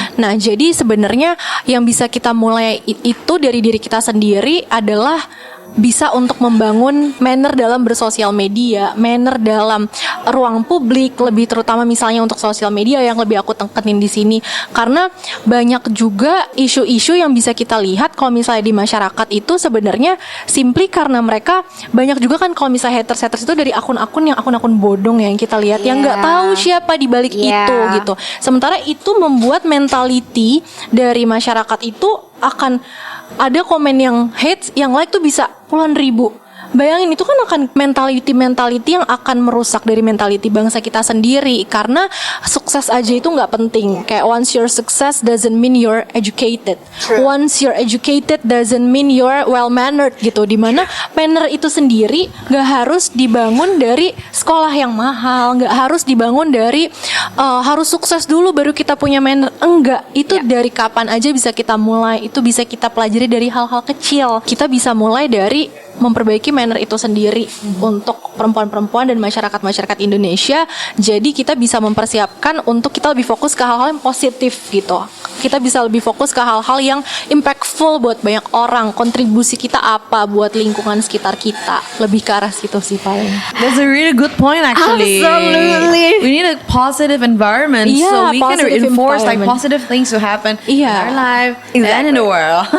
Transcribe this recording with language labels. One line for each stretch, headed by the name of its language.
Indonesian: Nah, jadi sebenarnya yang bisa kita mulai itu dari diri kita sendiri adalah bisa untuk membangun manner dalam bersosial media, manner dalam ruang publik, lebih terutama misalnya untuk sosial media yang lebih aku tekenin di sini, karena banyak juga isu-isu yang bisa kita lihat kalau misalnya di masyarakat itu sebenarnya simply karena mereka banyak juga kan kalau misalnya haters itu dari akun-akun yang akun-akun bodong yang kita lihat yang nggak tahu siapa di balik itu gitu. Sementara itu membuat mentality dari masyarakat itu akan ada komen yang hate, yang like tuh bisa puluhan ribu. Bayangin itu kan akan mentality yang akan merusak dari mentality bangsa kita sendiri. Karena sukses aja itu nggak penting.
English: Kayak once you're success doesn't mean you're educated. Once you're educated doesn't mean you're well mannered gitu.
Indonesian: Dimana manner itu sendiri nggak harus dibangun dari sekolah yang mahal, nggak harus dibangun dari harus sukses dulu baru kita punya manner. Enggak, itu dari kapan aja bisa kita mulai. Itu bisa kita pelajari dari hal-hal kecil. Kita bisa mulai dari memperbaiki manner itu sendiri untuk perempuan-perempuan dan masyarakat-masyarakat Indonesia. Jadi kita bisa mempersiapkan untuk kita lebih fokus ke hal-hal yang positif gitu. Kita bisa lebih fokus ke hal-hal yang impactful buat banyak orang. Kontribusi kita apa buat lingkungan sekitar kita. Lebih ke arah situ sih paling.
English: That's a really good point actually. Absolutely. We need a positive environment so we can reinforce like positive things to happen in our life and in the world.